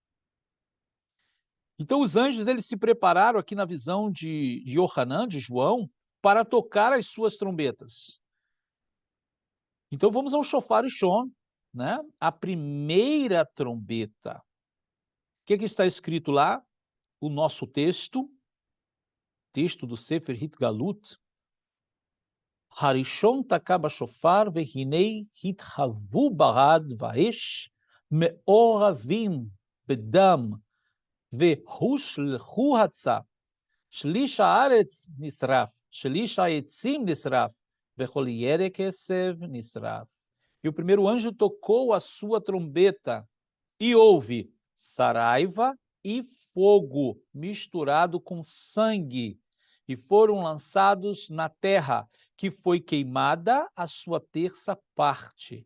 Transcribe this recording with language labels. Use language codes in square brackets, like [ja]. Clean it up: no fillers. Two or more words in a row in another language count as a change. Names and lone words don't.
[pt] Então, os anjos, eles se prepararam aqui na visão de Yohanan, de João, para tocar as suas trombetas. Então vamos ao [he] שופר ראשון, [pt] né? A primeira trombeta. O que está escrito lá? O nosso texto do [he] ספר התגלות. הראשון תקע שופר והנה היו ברד ואש מעורבים בדם והושלכו הצע. שליש הארץ נשרף, שליש העצים נשרף, וכל ירק עשב נשרף. [pt] E o primeiro anjo tocou a sua trombeta, e houve saraiva e fogo misturado com sangue, e foram lançados na terra, que foi queimada a sua terça parte.